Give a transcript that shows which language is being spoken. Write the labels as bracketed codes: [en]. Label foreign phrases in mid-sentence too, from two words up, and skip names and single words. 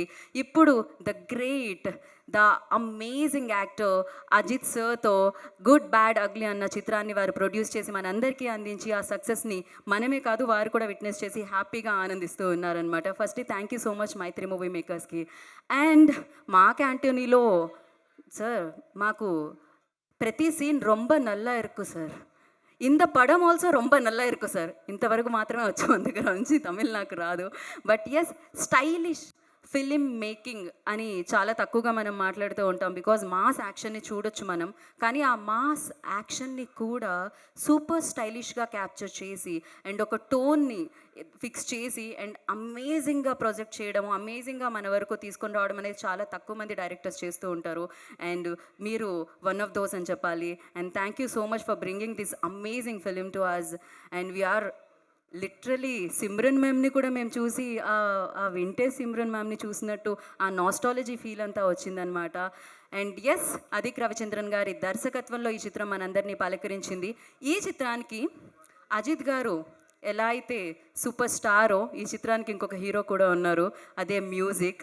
[te] ఇప్పుడు [en] the great, the amazing actor [te] అజిత్ సార్తో గుడ్ బ్యాడ్ అగ్లీ అన్న చిత్రాన్ని వారు ప్రొడ్యూస్ చేసి మనందరికీ అందించి ఆ సక్సెస్ని మనమే కాదు వారు కూడా విట్నెస్ చేసి హ్యాపీగా ఆనందిస్తూ ఉన్నారనమాట. [en] firstly thank you so much [te] మైత్రి మూవీ మేకర్స్కి. అండ్ మా క్యాంటీనీలో సార్ మాకు ప్రతి సీన్ [ta] ரொம்ப நல்லா இருக்கு சார். இந்த படம் ஆல்சோ ரொம்ப நல்லா இருக்கும் சார். [te] ఇంతవరకు మాత్రమే వచ్చు మన దగ్గర నుంచి, తమిళ్ నాకు రాదు. [en] but yes, stylish film making [te] అని చాలా తక్కువగా మనం మాట్లాడుతూ ఉంటాం. [en] because mass action [te] చూడొచ్చు మనం, కానీ ఆ [en] mass action [te] కూడా [en] super stylish capture [te] చేసి అండ్ ఒక టోన్ని ఫిక్స్ చేసి అండ్ [en] amazing project [te] చేయడము, అమేజింగ్గా మన వరకు తీసుకొని రావడం అనేది చాలా తక్కువ మంది డైరెక్టర్స్ చేస్తూ ఉంటారు. [en] అండ్ మీరు one of those [te] అని చెప్పాలి. [en] and thank you so much for bringing this amazing film to us. and we are literally [te] సిమ్రన్ మ్యామ్ని కూడా మేము చూసి ఆ వింటేజ్ సిమ్రన్ మ్యామ్ని చూసినట్టు ఆ [en] nostalgia feel [te] అంతా వచ్చిందనమాట. [en] and yes, [te] అదిక్ రవిచంద్రన్ గారి దర్శకత్వంలో ఈ చిత్రం మనందరినీ పలకరించింది. ఈ చిత్రానికి అజిత్ గారు ఎలా అయితే [en] super star [te] ఈ చిత్రానికి ఇంకొక హీరో కూడా ఉన్నారు, అదే మ్యూజిక్.